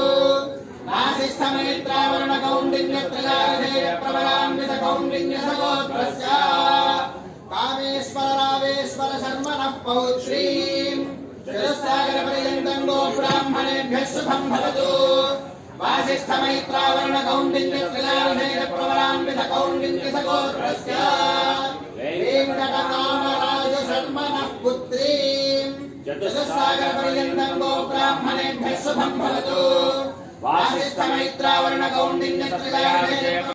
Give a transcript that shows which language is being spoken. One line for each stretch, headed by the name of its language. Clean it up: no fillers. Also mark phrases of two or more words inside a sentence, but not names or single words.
Sanskrit: వాసిష్ఠమైత్రావరణకౌండిన్యత్రయార్షేయప్రవరాన్వితకౌండిన్యసగోత్రస్య కామేశ్వర రావేశ్వర శర్మణః పౌత్రీం చతుస్సాగరపర్యంతం గో బ్రాహ్మణేభ్యః శుభం భవతు వాసిష్ఠమైత్రావరణకౌండిన్యత్రయార్షేయప్రవరాన్వితకౌండిన్యసగోత్రస్య वेंकटकामराज शर्मणः पुत्रीं चतुस्सागरपर्यन्तं गो ब्राह्मणेभ्यः शुभं भवतु वासिष्ठमैत्रावरणकौण्डिन्यत्रयार्षेय